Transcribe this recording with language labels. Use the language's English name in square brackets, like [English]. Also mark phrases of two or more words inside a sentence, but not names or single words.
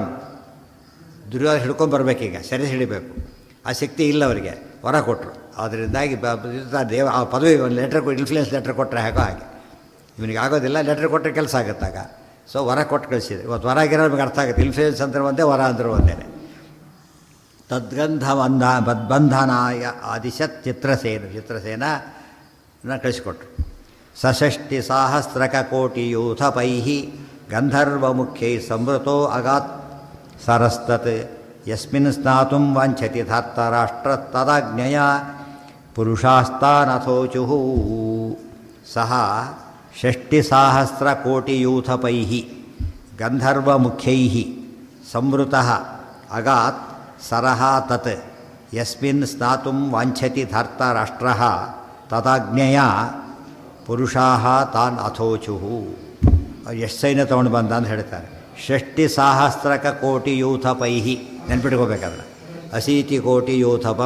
[Kannada] ದುರ್ಯೋಧನ ಹಿಡ್ಕೊಂಬರ್ಬೇಕೀಗ ಸೆರೆ ಹಿಡಿಬೇಕು. ಆ ಶಕ್ತಿ ಇಲ್ಲ ಅವರಿಗೆ. ವರ ಕೊಟ್ಟರು. ಅದರಿಂದಾಗಿ ದೇವ ಆ ಪದವಿ ಒಂದು [English] letter influence letter [Kannada] ಕೊಟ್ಟರೆ ಹಾಗೋ ಹಾಗೆ ಇವನಿಗೆ ಆಗೋದಿಲ್ಲ. ಲೆಟ್ರ್ ಕೊಟ್ಟರೆ ಕೆಲಸ ಆಗುತ್ತಾಗ. ಸೊ ವರ ಕೊಟ್ಟು ಕಳಿಸಿದ್ರು. ಇವತ್ತು ವರ ಆಗಿರೋ ನಮಗೆ ಅರ್ಥ ಆಗುತ್ತೆ. ಇನ್ಫ್ಲೂಯೆನ್ಸ್ ಅಂದ್ರೆ ಒಂದೇ, ವರ ಅಂದರೂ ಒಂದೇ. [Sanskrit] ತದ್ಬಂಧನಾಯ ಆದಿಶತ್ ಚಿತ್ರಸೇನ ಕಳಿಸಿಕೊಟ್ರು. ಸಷಷ್ಟಿ ಸಾಹಸ್ರಕ ಕೋಟಿಯೂಥಪೈ ಗಂಧರ್ವಮುಖ್ಯೈ ಸಂವೃತೋ ಅಗಾತ್ ಸರಸ್ತತ್ ಯಸ್ಮಿನ್ ಸ್ನಾತುಂ ವಾಂಛತಿ ಧಾರ್ತರಾಷ್ಟ್ರ ತದಾಜ್ಞೆಯ ಪುರುಷಾಸ್ತಾನಥೋಚುಃ. ಸಹ ಷಷ್ಟಿಸಹಸ್ರಕೋಟಿಯೂಥಪೈ ಗಂಧರ್ವಮುಖ್ಯೈ ಸಂವೃತಃ ಅಗಾತ್ ಸರಃ ತತ್ ಯಸ್ಮಿನ್ ಸ್ನಾತುಂ ವಾಂಛತಿ ಧಾರ್ತರಾಷ್ಟ್ರಃ ತದಾಜ್ಞೆಯ ಪುರುಷಾಃ ತಾನ್ ಅಥೋಚುಃ. [Kannada] ಎಷ್ಟು ಸೈನ್ಯ ತೊಗೊಂಡು ಬಂದ ಅಂತ ಹೇಳ್ತಾರೆ. ಷಷ್ಟಿಸಹಸ್ರಕೋಟಿಯೂಥಪೈ ನೆನ್ಪಿಟ್ಕೋಬೇಕಾದ್ರೆ 80 ಕೋಟಿ ಯೂಥಪಂ.